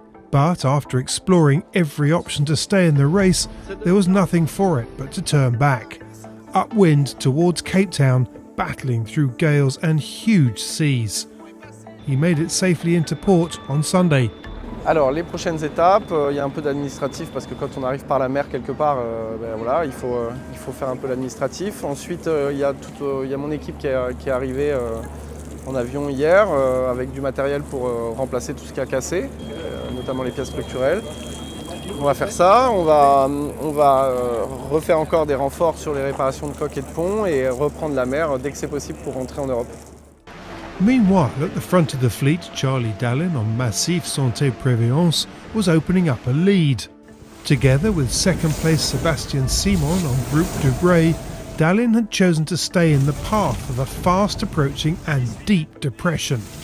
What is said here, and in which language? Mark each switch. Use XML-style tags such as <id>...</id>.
<en>But after exploring every option to stay in the race, there was nothing for it but to turn back, upwind towards Cape Town, battling through gales and huge seas. He made it safely into port on Sunday.</en> <fr>Alors les prochaines étapes, il y a un peu d'administratif parce que quand on arrive par la mer quelque part, voilà, il faut faire un peu l'administratif. Ensuite il y a mon équipe qui est arrivée en avion hier avec du matériel pour remplacer tout ce qui a cassé, notamment les pièces structurelles. On va faire ça, on va refaire encore des renforts sur les réparations de coques et de ponts et reprendre la mer dès que c'est possible pour rentrer en Europe.</fr> <en>Meanwhile, at the front of the fleet, Charlie Dallin on Massif Santé Prévoyance was opening up a lead. Together with second place Sébastien Simon on Groupe de Grey, Dallin had chosen to stay in the path of a fast approaching and deep depression.</en>